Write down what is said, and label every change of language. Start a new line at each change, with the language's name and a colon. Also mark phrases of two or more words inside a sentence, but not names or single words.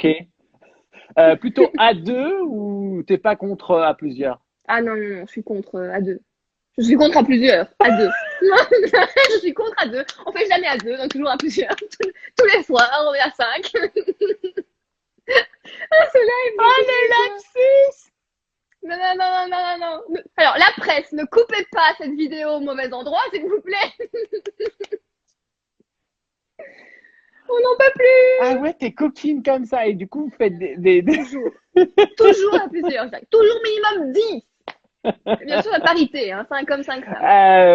French: Plutôt à deux ou t'es pas contre à plusieurs? Ah non, non, non, je suis contre à deux. Je suis contre à plusieurs, à deux. Je suis contre à deux. On fait jamais à deux, donc toujours à plusieurs. Tous les soirs, on est à 5. Ah, ce live. Oh, le lapsus! Non, non, non, non, non, non, non. Alors, la presse, ne coupez pas cette vidéo au mauvais endroit, s'il vous plaît. On n'en peut plus. Ah ouais, t'es copine comme ça. Et du coup, vous faites Toujours. Toujours à plusieurs. Toujours minimum 10. Bien sûr, la parité, hein, 5 hommes, 5 femmes.